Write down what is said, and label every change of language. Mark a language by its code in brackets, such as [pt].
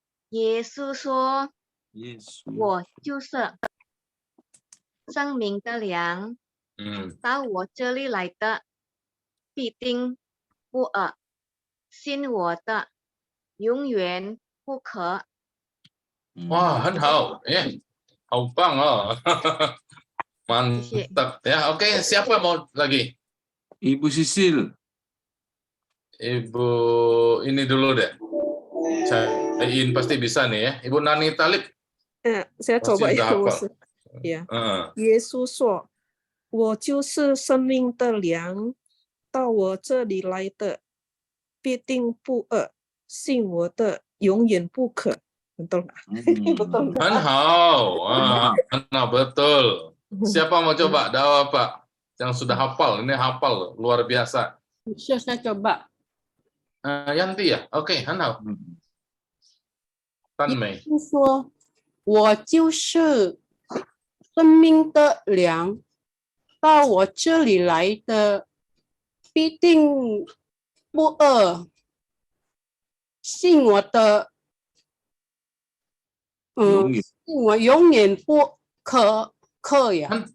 [zh] 耶稣说：“我就是生命的粮，到我这里来的必定不饿，信我的永远不渴。” Wah, 很好，好棒哦， [id] mantap ya. Oke, siapa mau lagi? Ibu Sisil. Ibu ini dulu deh. Cain pasti bisa nih ya. Ibu Nani Talib. Saya coba ya, ya. [zh] 耶稣说：“我就是生命的粮，到我这里来的必定不饿，信我的永远不渴。 [id] Betul nggak? Betul nggak? [zh] 很好啊，很好 betul. [id] Siapa mau coba? Dawa Pak yang sudah hafal, ini hafal luar biasa. Saya coba. Yanti ya, oke, [zh] 很好。 Tan Mei 就说我就是生命的粮，到我这里来的必定不饿，信我的，信我永远不渴呀。